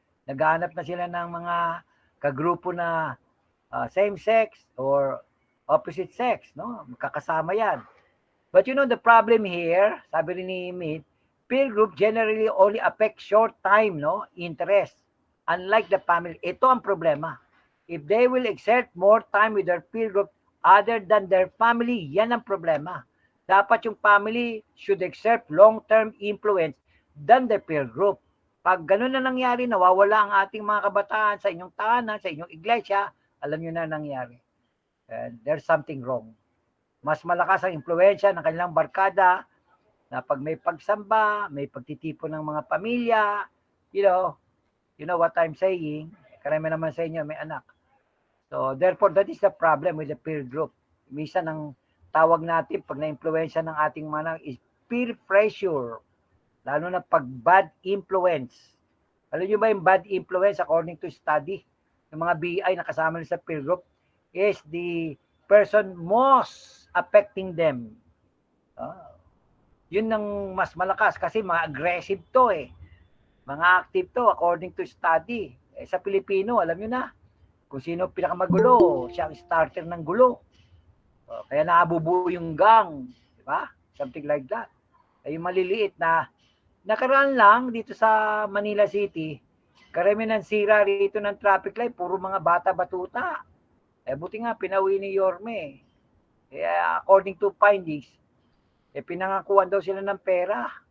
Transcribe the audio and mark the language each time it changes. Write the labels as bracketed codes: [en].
[tl] Naghahanap na sila ng mga kagrupo na [en] same sex or opposite sex, [tl] Magkakasama yan. [en] But the problem here, [tl] sabi rin ni Mead, [en] peer group generally only affect short time, interest. Unlike the family, [tl] ito ang problema. [en] If they will exert more time with their peer group other than their family, [tl] yan ang problema. Dapat yung [en] family should exert long-term influence than the peer group. [tl] Pag ganun na nangyari, nawawala ang ating mga kabataan sa inyong tahanan, sa inyong iglesia, alam nyo na nangyari. [en] And there's something wrong. [tl] Mas malakas ang impluensya ng kanilang barkada na pag may pagsamba, may pagtitipon ng mga pamilya, [en] you know what I'm saying, [tl] karami naman sa inyo may anak. [en] So therefore, that is the problem with the peer group. [tl] Minsan ang tawag natin pag na-impluensya ng ating mga is [en] peer pressure. [tl] Lalo na pag bad influence. Alam nyo ba yung bad influence [en] according to study? [tl] Yung mga BI na kasama nila sa peer group [en] is the person most affecting them. [tl] Yun ang mas malakas kasi mga aggressive to Mga active to [en] according to study. [tl] Sa Pilipino, alam nyo na, kung sino pinakamagulo, siya ang starter ng gulo. Kaya naabubuo yung gang. Diba? [en] Something like that. [tl] Ay yung maliliit na nakaraan lang dito sa Manila City, karami ng sira rito ng traffic light, puro mga bata-batuta. Buti nga, pinauwi ni Yorme. According to findings, pinangakuan daw sila ng pera.